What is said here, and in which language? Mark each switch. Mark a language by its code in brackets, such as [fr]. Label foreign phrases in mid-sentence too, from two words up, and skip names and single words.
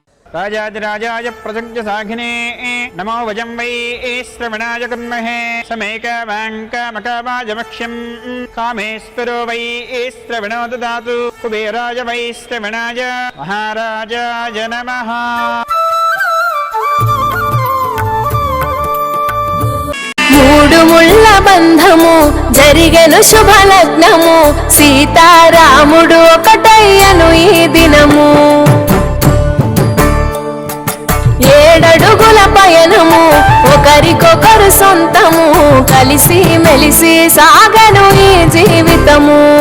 [sa] राजाधिराजाय प्रसज्ञसाखिने नमो वजं वै श्रवणाय कुर्महे समेकवाङ्कामकावाजमक्ष्यं कामेश्वरो वै श्रवणो ददातु कुबेराय वै श्रवणाय महाराजाय नमः। [te] మూడు ముళ్ళ బంధము జరిగెను శుభలగ్నము సీతారాముడు ఒకటయ్యను ఈ దినము ఏడడుగుల పయనము ఒకరికొకరు సొంతము కలిసి మెలిసి సాగను ఈ జీవితము